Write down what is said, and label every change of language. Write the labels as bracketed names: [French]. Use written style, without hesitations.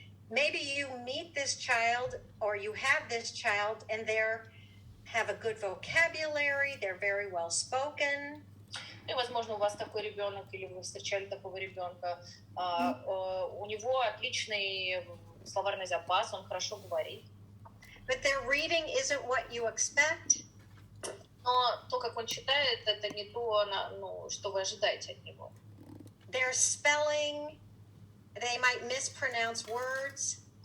[English] Maybe you meet this child or you have this child and they have a good vocabulary, they're very well spoken. [Russian] И, возможно, у вас такой ребенок, или вы встречали такого ребенка, у него отличный словарный запас, он хорошо говорит. [English] But their reading isn't what you expect. [Russian] Но то, как он читает, это не то, что вы ожидаете от него. [English] Their spelling, they might mispronounce words.